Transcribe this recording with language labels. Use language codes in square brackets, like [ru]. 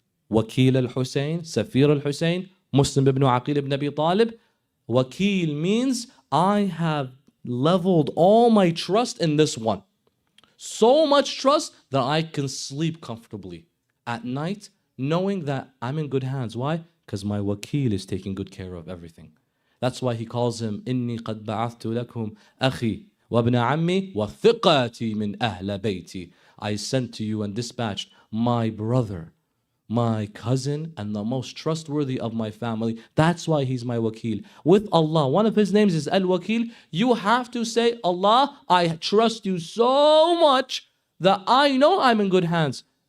[en] Wakil al-Hussein, Safir al-Hussein, Muslim ibn Aqil ibn Abi Talib. Wakil means I have leveled all my trust in this one. So much trust that I can sleep comfortably at night knowing that I'm in good hands. Why? Because my wakil is taking good care of everything. That's why he calls him [ar] إِنِّي قَدْ بَعَثْتُ لَكُمْ أَخِي وَابْنَ عَمِّي وَثِقَاتِي مِنْ أَهْلَ بَيْتِي. [en] I sent to you and dispatched my brother, my cousin, and the most trustworthy of my family. That's why he's my wakil. With Allah, one of his names is Al-Wakil. You have to say, Allah, I trust you so much that I know I'm in good hands.